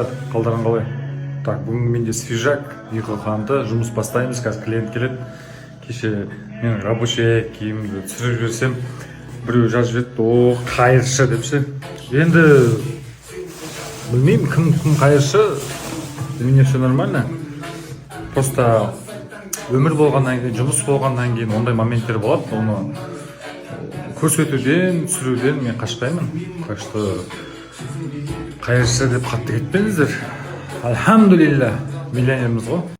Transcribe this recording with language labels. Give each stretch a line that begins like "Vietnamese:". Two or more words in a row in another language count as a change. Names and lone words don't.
Kazakh: Қалдарың қалай? Так, бүгін менде свежак, қанды жұмыс бастаймыз, қазір клиент келеді. Кеше мен рабочий киімді түсіріп жіберсем, біреу жазып жіберді, қайыршы депші. Енді білмеймін, кім қайыршы,
Russian: для меня все нормально.
Kazakh: Просто өмір болғаннан кейін, жұмыс болғаннан кейін ондай моменттер болады, оны көрсетуден, түсіруден мен қашпаймын.
Russian: Так что
Kazakh: қайыршы деп қатты кетпеңіздер. Альхамдулилля, миллионерміз ғой.